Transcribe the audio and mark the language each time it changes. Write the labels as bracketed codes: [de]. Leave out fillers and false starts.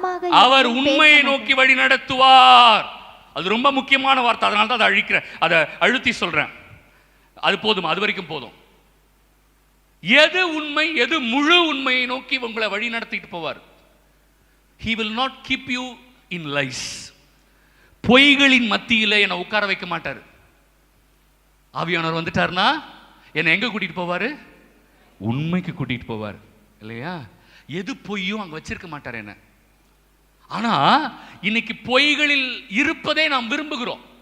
[ta] அவர் உண்மையை நோக்கி வழி நடத்துவார். அது ரொம்ப முக்கியமான வார்த்தை, அதனால தான் அதை அழுத்தி சொல்றேன். அது போதும், அது வரைக்கும் போதும். எது உண்மை, எது முழு உண்மையை நோக்கி உங்களை வழி நடத்திட்டு போவார். [en] He will not keep you in lies. [ta] பொய்களின் மத்தியில என்னை உட்கார வைக்க மாட்டார். ஆவியானவர் வந்துட்டார்னா என்னை எங்க கூட்டிட்டு போவாரு? உண்மைக்கு கூட்டிட்டு போவார் இல்லையா? எது பொய்யும் அங்க வச்சிருக்க மாட்டார் என்ன. ஆனா இன்னைக்கு பொய்களில் இருப்பதை நாம் விரும்புகிறோம்.